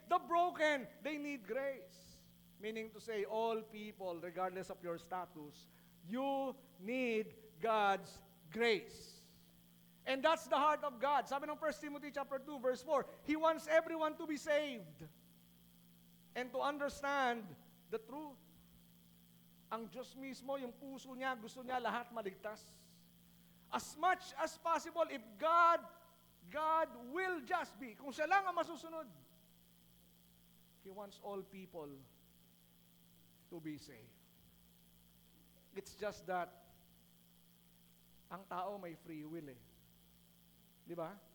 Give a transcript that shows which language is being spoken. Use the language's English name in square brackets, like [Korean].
[English] The broken, they need grace. Meaning to say, all people, regardless of your status, you need God's grace. And that's the heart of God. [Filipino] Sabi ng [English] 1 Timothy chapter 2, verse 4, He wants everyone to be saved and to understand the truth. [Filipino] Ang Diyos mismo, yung puso niya, gusto niya lahat maligtas. [English] As much as possible, if God will just be, [Filipino] kung siya lang ang masusunod, [English] He wants all people to be saved. It's just that, [Filipino] ang tao may free will eh. Di ba?